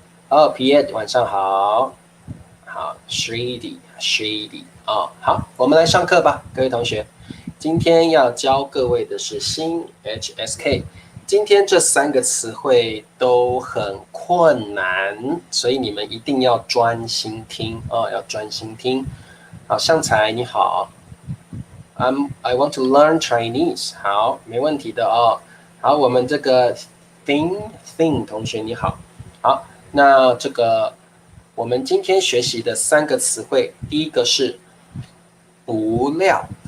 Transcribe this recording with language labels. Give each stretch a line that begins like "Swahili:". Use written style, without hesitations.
Chinese: Pierre 晚上好，好 Shreedy 哦，好，我们来上课吧，各位同学。今天要教各位的是新 HSK。今天这3个词汇都很困难，所以你们一定要专心听哦，要专心听。好，向才你好
English: ，I want to learn Chinese。
Chinese: 好，没问题的哦。好，我们这个 Thing 同学你好，好，那这个我们今天学习的3个词汇，第一个是不料。